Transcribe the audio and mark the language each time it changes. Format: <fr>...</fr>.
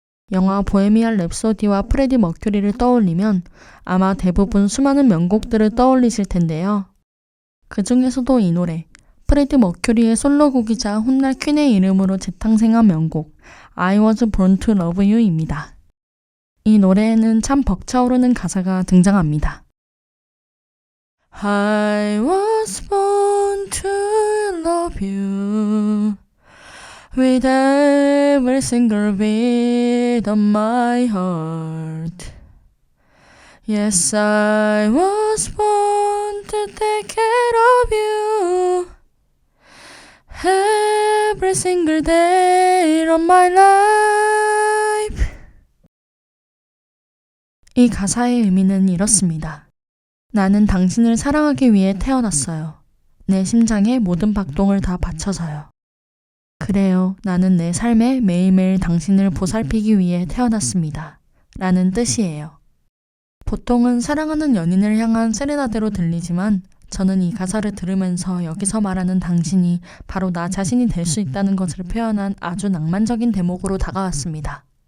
<ko>영화 보헤미안 랩소디와 프레디 머큐리를 떠올리면 아마 대부분 수많은 명곡들을 떠올리실 텐데요. 그 중에서도 이 노래, 프레디 머큐리의 솔로곡이자 훗날 퀸의 이름으로 재탄생한 명곡 I was born to love you입니다. 이 노래에는 참 벅차오르는 가사가 등장합니다.</ko> <en>I was born to love you with every single beat of my heart. Yes, I was born to take care of you every single day of my life.</en> <ko>이 가사의 의미는 이렇습니다. 나는 당신을 사랑하기 위해 태어났어요. 내 심장에 모든 박동을 다 바쳐서요. 그래요, 나는 내 삶에 매일매일 당신을 보살피기 위해 태어났습니다. 라는 뜻이에요. 보통은 사랑하는 연인을 향한 세레나데로 들리지만 저는 이 가사를 들으면서 여기서 말하는 당신이 바로 나 자신이 될 수 있다는 것을 표현한 아주 낭만적인 대목으로 다가왔습니다.</ko>